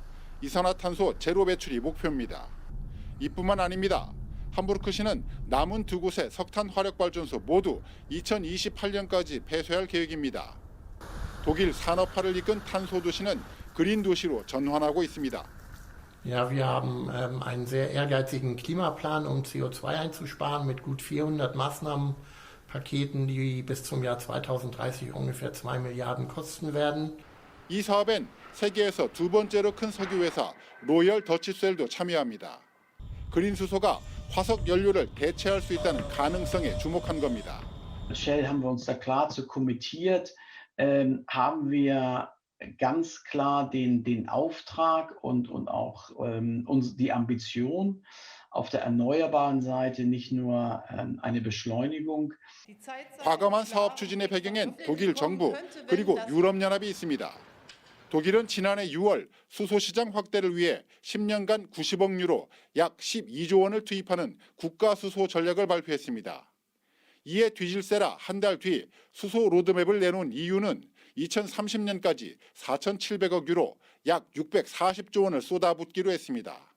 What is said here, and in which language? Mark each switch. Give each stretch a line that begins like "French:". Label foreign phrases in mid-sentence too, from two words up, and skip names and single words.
Korean: 이산화탄소 제로 배출이 목표입니다. 이뿐만 아닙니다. 함부르크시는 남은 두 곳의 석탄 화력 발전소 모두 2028년까지 폐쇄할 계획입니다. 독일 산업화를 이끈 탄소 도시는 그린 도시로 전환하고 있습니다.
German: Ja, wir haben einen sehr ehrgeizigen Klimaplan, um CO2 einzusparen mit gut 400 Maßnahmenpaketen, die bis zum Jahr 2030 ungefähr 2 Milliarden kosten werden.
Korean: 이 사업엔 세계에서 두 번째로 큰 석유 회사 로열 더치셀도 참여합니다. 그린 수소가 화석 연료를 대체할 수 있다는 가능성에 주목한 겁니다.
German: Shell haben wir uns da klar zu committiert, haben wir ganz klar den Auftrag und auch die Ambition auf der erneuerbaren Seite nicht nur eine Beschleunigung.
Korean: 과감한 사업 추진의 배경엔 독일 정부 그리고 유럽연합이 있습니다. 독일은 지난해 6월 수소시장 확대를 위해 10년간 90억 유로 약 12조 원을 투입하는 국가 수소 전략을 발표했습니다. 이에 뒤질세라 한 달 뒤 수소 로드맵을 내놓은 EU는 2030년까지 4,700억 유로 약 640조 원을 쏟아붓기로 했습니다.